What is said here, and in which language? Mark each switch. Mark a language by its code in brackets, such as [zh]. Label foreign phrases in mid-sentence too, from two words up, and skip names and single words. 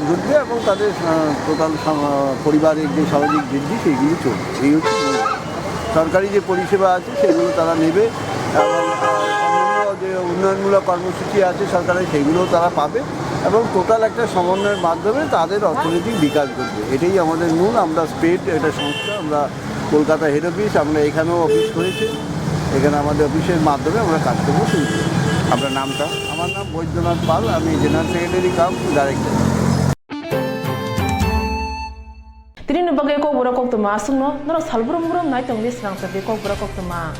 [bn] ঘটবে এবং তাদের টোটাল পরিবারের যে সামাজিক বৃদ্ধি সেইগুলি চলবে এই হচ্ছে সরকারি যে পরিষেবা আছে সেগুলো তারা নেবে এবং অন্যান্য যে উন্নয়নমূলক কর্মসূচি আছে সরকারের সেগুলোও তারা পাবে এবং টোটাল একটা সমন্বয়ের মাধ্যমে তাদের অর্থনৈতিক বিকাশ ঘটবে এটাই আমাদের মূল আমরা স্পেড এটা সংস্থা আমরা কলকাতা [en] head office [bn] আমরা এখানেও অফিস করেছি এখানে আমাদের অফিসের মাধ্যমে আমরা কাজ করবো শুরু করি আপনার নামটা আমার নাম বৈদ্যনাথ পাল আমি [en] general secretary cum director [trp] Tini bagai Kokborok Koktwma asungno norok salbrum brum nai tongli Swrangchati Kokborok Koktwma